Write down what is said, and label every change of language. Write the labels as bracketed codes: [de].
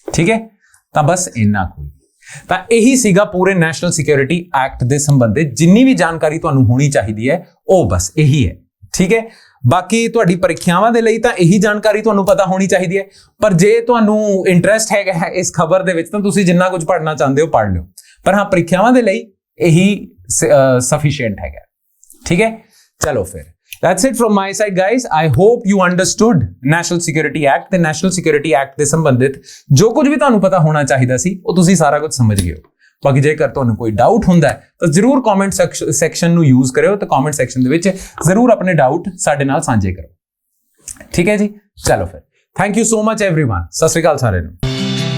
[pa] ਠੀਕ ਹੈ, ਤਾਂ ਬਸ ਇੰਨਾ ਕੋਈ। ਤਾਂ ਇਹੀ ਸੀਗਾ ਪੂਰੇ ਨੈਸ਼ਨਲ ਸਿਕਿਉਰਿਟੀ ਐਕਟ ਦੇ ਸੰਬੰਧਿਤ ਜਿੰਨੀ ਵੀ ਜਾਣਕਾਰੀ ਤੁਹਾਨੂੰ ਹੋਣੀ ਚਾਹੀਦੀ ਹੈ, ਉਹ ਬਸ ਇਹੀ ਹੈ। ਠੀਕ ਹੈ, ਬਾਕੀ ਤੁਹਾਡੀ ਪ੍ਰੀਖਿਆਵਾਂ ਦੇ ਲਈ ਤਾਂ ਇਹੀ ਜਾਣਕਾਰੀ ਤੁਹਾਨੂੰ ਪਤਾ ਹੋਣੀ ਚਾਹੀਦੀ ਹੈ, ਪਰ ਜੇ ਤੁਹਾਨੂੰ ਇੰਟਰਸਟ ਹੈਗਾ ਇਸ ਖਬਰ ਦੇ ਵਿੱਚ ਤਾਂ ਤੁਸੀਂ ਜਿੰਨਾ ਕੁਝ ਪੜ੍ਹਨਾ ਚਾਹੁੰਦੇ ਹੋ ਪੜ੍ਹ ਲਿਓ, ਪਰ ਹਾਂ ਪ੍ਰੀਖਿਆਵਾਂ ਦੇ ਲਈ ਇਹੀ ਸਫੀਸ਼ੀਐਂਟ ਹੈਗਾ। ਠੀਕ ਹੈ, ਚਲੋ ਫਿਰ [en] that's it from my side guys. I hope you understood [pa] National Security Act ਤੇ National Security Act ਦੇ ਸੰਬੰਧਿਤ ਜੋ ਕੁਝ ਵੀ ਤੁਹਾਨੂੰ ਪਤਾ ਹੋਣਾ ਚਾਹੀਦਾ ਸੀ ਉਹ ਤੁਸੀਂ ਸਾਰਾ ਕੁਝ ਸਮਝ ਗਏ ਹੋ। ਬਾਕੀ ਜੇਕਰ ਤੁਹਾਨੂੰ ਕੋਈ ਡਾਊਟ ਹੁੰਦਾ ਹੈ ਤਾਂ ਜ਼ਰੂਰ ਕਮੈਂਟ ਸੈਕਸ਼ਨ ਨੂੰ ਯੂਜ਼ ਕਰਿਓ ਤੇ ਕਮੈਂਟ ਸੈਕਸ਼ਨ ਦੇ ਵਿੱਚ ਜ਼ਰੂਰ ਆਪਣੇ ਡਾਊਟ ਸਾਡੇ ਨਾਲ ਸਾਂਝੇ ਕਰੋ। ਠੀਕ ਹੈ ਜੀ, ਚਲੋ ਫਿਰ [en] Thank you so much everyone. [pa] ਸਤਿ ਸ਼੍ਰੀ ਅਕਾਲ ਸਾਰਿਆਂ ਨੂੰ।